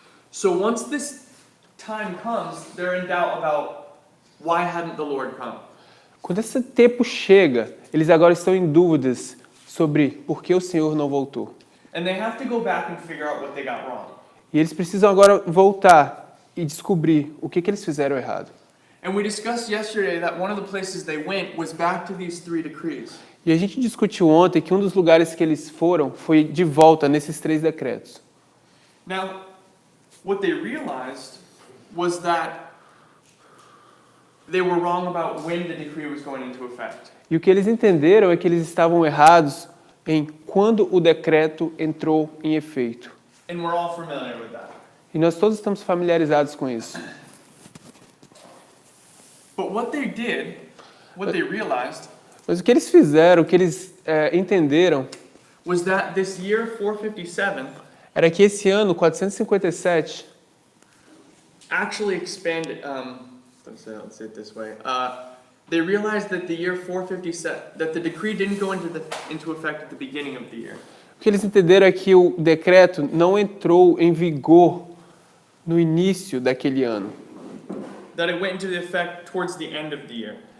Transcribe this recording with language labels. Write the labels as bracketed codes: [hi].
[en] So once this time comes, they're in doubt about why hadn't the Lord come. [pt] Quando esse tempo chega, eles agora estão em dúvidas sobre por que o Senhor não voltou. [en] And they have to go back and figure out what they got wrong. [pt] E eles precisam agora voltar e descobrir o que eles fizeram errado. [en] And we discussed yesterday that one of the places they went was back to these 3 decrees. [pt] E a gente discutiu ontem que um dos lugares que eles foram foi de volta nesses 3 decretos. [en] Now, what they realized was that they were wrong about when the decree was going into effect. [pt] E o que eles entenderam é que eles estavam errados em quando o decreto entrou em efeito. [en] And we're all familiar with that. [pt] E nós todos estamos familiarizados com isso. [en] But what they did, what they realized, [pt] Mas o que eles fizeram, o que eles entenderam, [en] was that this year 457 [pt] era que esse ano 457 [en] actually expanded. Let's say it this way. They realized that the year 457, that the decree didn't go into effect at the beginning of the year. [pt] o que eles entenderam é que o decreto não entrou em vigor no início daquele ano. [en] That it went into effect towards the end of the year.